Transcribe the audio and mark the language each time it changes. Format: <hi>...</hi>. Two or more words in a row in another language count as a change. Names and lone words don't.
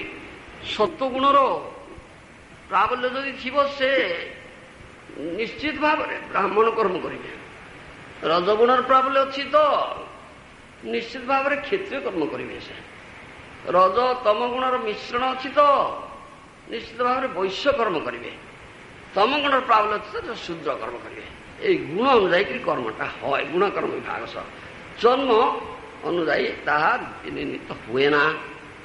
<or>ସତ୍ୱଗୁଣର ପ୍ରାବଲ୍ୟ ଯଦି ଥିବ, ସେ ନିଶ୍ଚିତ ଭାବରେ ବ୍ରାହ୍ମଣ କର୍ମ କରିବେ। ରଜଗୁଣର ପ୍ରାବଲ୍ୟ ଅଛି ତ ନିଶ୍ଚିତ ଭାବରେ କ୍ଷତ୍ରିୟ କର୍ମ କରିବେ। ସେ ରଜ ତମ ଗୁଣର ମିଶ୍ରଣ ଅଛି ତ ନିଶ୍ଚିତ ଭାବରେ ବୈଶ୍ୟ କର୍ମ କରିବେ। ତମ ଗୁଣର ପ୍ରାବଲ୍ୟ ଅଛି ତ ଶୂଦ୍ର କର୍ମ କରିବେ।</or> <bn>এই গুণ অনুযায়ী কর্মটা হয়। গুণকর্ম বিভাগ সহ জন্ম অনুযায়ী তাহা বিনির্ণিত হুয়ে না।</bn>